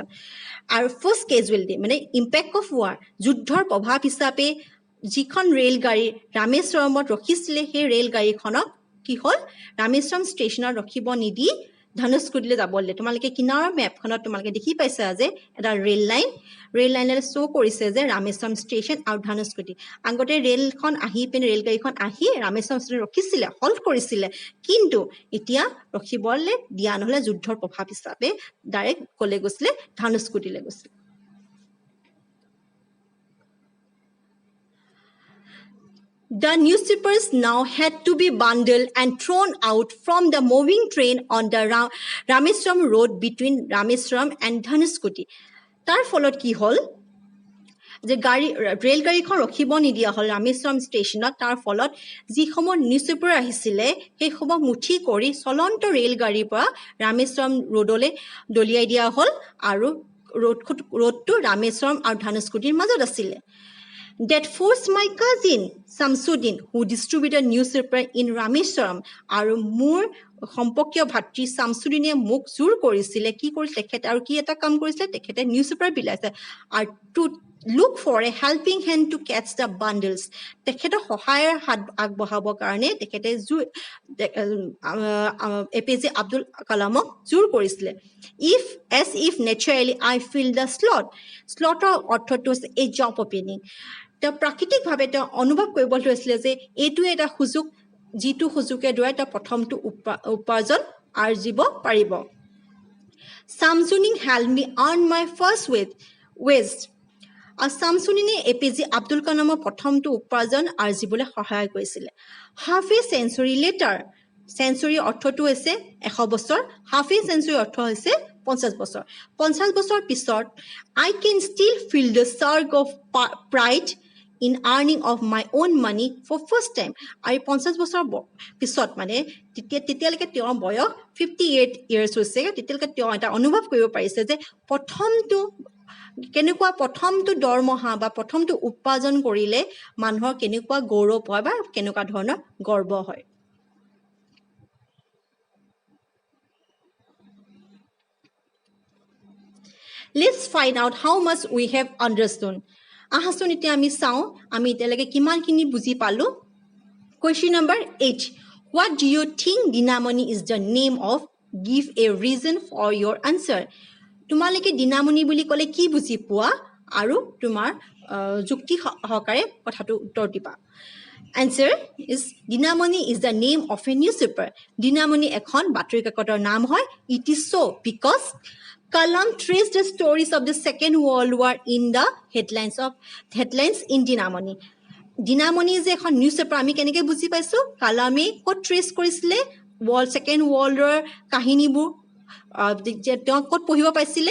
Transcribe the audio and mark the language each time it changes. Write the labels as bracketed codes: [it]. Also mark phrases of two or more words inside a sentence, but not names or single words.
[en] Our first casualty, মানে impact of war, [as] যুদ্ধৰ প্ৰভাৱ হিচাপে যিখন ৰেলগাড়ী ৰামেশ্বৰমত ৰখিছিলে সেই ৰেলগাড়ীখনক কি হ'ল ৰামেশ্বৰম ষ্টেচনত ৰখিব নিদি ধনুষ্কুটিলৈ যাবলৈ তোমালোকে কিনাৰৰ মেপখনত তোমালোকে দেখি পাইছা যে এটা ৰেল লাইনেৰে শ্ব' কৰিছে যে ৰামেশ্বৰম ষ্টেচন আৰু ধনুষ্কুটি আগতে ৰেলগাড়ীখন আহি ৰামেশ্বৰম ষ্টেচনত ৰখিছিলে হল্ট কৰিছিলে কিন্তু এতিয়া ৰখিবলৈ দিয়া নহ'লে যুদ্ধৰ প্ৰভাৱ হিচাপে ডাইৰেক্ট ক'লে গৈছিলে ধনুষ্কুটিলৈ গৈছিলে [en] The newspapers now had to be bundled and thrown out from the moving train on the Rameswaram road between Rameswaram and Dhanushkoti. [as] তাৰ ফলত কি হ'ল যে ৰেলগাড়ীখন ৰখিব নিদিয়া হ'ল ৰামেশ্বৰম ষ্টেচনত তাৰ ফলত যিসমূহ নিউজপেপাৰ আহিছিলে সেইসমূহ মুঠি কৰি চলন্ত ৰেলগাড়ীৰ পৰা ৰামেশ্বৰম ৰোডলৈ দলিয়াই দিয়া হ'ল আৰু ৰোডটো ৰামেশ্বৰম আৰু ধনুষ্কোটিৰ মাজত আছিলে [en] That forced my cousin Samsudin, who distributed newspaper in Rameshwaram, [as] আৰু মোৰ সম্পৰ্কীয় ভাতৃ শামছুদ্দিনে মোক জোৰ কৰিছিলে কি কৰিছিলে তেখেতে আৰু কি এটা কাম কৰিছিলে তেখেতে নিউজপেপাৰ বিলাইছে আৰু [en] to look for a helping hand to catch the bundles [as] তেখেতৰ সহায়ৰ হাত আগবঢ়াবৰ কাৰণে তেখেতে APJ আব্দুল কালামক জোৰ কৰিছিলে [en] as if naturally I feel the slotৰ [as] অৰ্থটো হৈছে [en] a job opening [as] তেওঁ প্ৰাকৃতিকভাৱে তেওঁ অনুভৱ কৰিবলৈ লৈছিলে যে এইটো এটা সুযোগ যিটো সুযোগে দ্বাৰা তেওঁ প্ৰথমটো উপাৰ্জন আৰ্জিব পাৰিব [en] Samsudin helped me earn my first wage [as] আৰু শামছুদ্দিনে APJ আব্দুল কালামৰ প্ৰথমটো উপাৰ্জন আৰ্জিবলৈ সহায় কৰিছিলে [en] half a century later [as] century অৰ্থটো হৈছে 100 বছৰ [en] half a century [as] অৰ্থ হৈছে 50 বছৰ 50 বছৰ পিছত [en] I can still feel the surge of pride in earning of my own money for first time [as] আৰু 50 বছৰ পিছত মানে তেতিয়ালৈকে তেওঁৰ বয়স 58 years হৈছে তেতিয়ালৈকে তেওঁ এটা অনুভৱ কৰিব পাৰিছে যে প্ৰথমটো দৰমহা বা প্ৰথমটো উপাৰ্জন কৰিলে মানুহৰ কেনেকুৱা গৌৰৱ হয় বা কেনেকুৱা ধৰণৰ গৰ্ব হয় [en] Let's find out how much we have understood. [as] আহাচোন এতিয়া আমি চাওঁ আমি এতিয়ালৈকে কিমানখিনি বুজি পালো [en] Question number 8. What do you think Dinamani is the name of? Give a reason for your answer. [as] তোমালোকে দিনামণি বুলি ক'লে কি বুজি পোৱা আৰু তোমাৰ যুক্তি সহকাৰে কথাটো উত্তৰ দিবা [en] Answer is Dinamoni is the name of a newspaper. [as] Dinamoni এখন বাতৰি কাকতৰ নাম হয়. [en] It is so because Kalam traced the stories of the Second World War in the headlines in Dinamoni. [as] Dinamoni is ekhon newspaper ami keneke buji paiso Kalame ko trace korisile Second World War kahini bu তেওঁ ক'ত পঢ়িব পাইছিলে